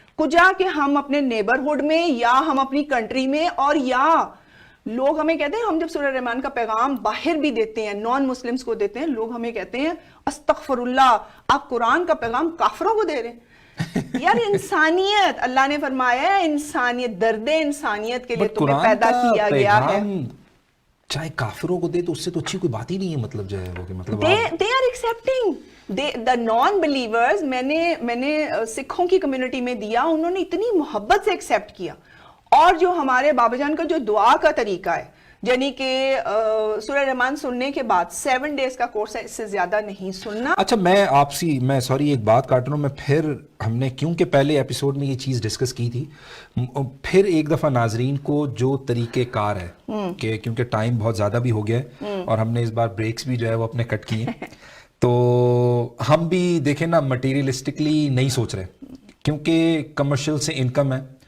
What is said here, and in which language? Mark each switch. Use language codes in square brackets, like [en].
[ur] کجا کہ ہم اپنے نیبرہڈ میں, یا ہم اپنی کنٹری میں, اور یا لوگ ہمیں کہتے ہیں, ہم جب سورہ رحمان کا پیغام باہر بھی دیتے ہیں, نان مسلمز کو دیتے ہیں, لوگ ہمیں کہتے ہیں استغفر اللہ, آپ قرآن کا پیغام کافروں کو دے رہے ہیں. یار انسانیت, اللہ نے فرمایا ہے انسانیت, درد انسانیت کے لیے تمہیں پیدا کیا گیا ہے. چاہے کافروں کو دے تو اس سے تو اچھی کوئی بات ہی نہیں ہے, مطلب جو ہے وہ کہ مطلب [en] they are accepting the non believers. [ur] میں نے سکھوں کی کمیونٹی میں دیا, انہوں نے اتنی محبت سے ایکسیپٹ کیا. اور جو ہمارے بابا جان کا جو دعا کا طریقہ ہے, یعنی کہ سورہ رحمان سننے کے بعد 7 days کا کورس ہے, اس سے زیادہ نہیں سننا. اچھا میں سوری ایک بات کاٹ رہا ہوں, میں پھر ہم نے کیونکہ پہلے ایپیسوڈ میں یہ چیز ڈسکس کی تھی, پھر ایک دفعہ ناظرین کو جو طریقہ کار ہے کہ کیونکہ ٹائم بہت زیادہ بھی ہو گیا ہے اور ہم نے اس بار بریکس بھی جو ہے وہ اپنے کٹ کیے ہیں, تو ہم بھی دیکھیں نا مٹیریلسٹکلی نہیں سوچ رہے, کیونکہ کمرشل سے انکم ہے.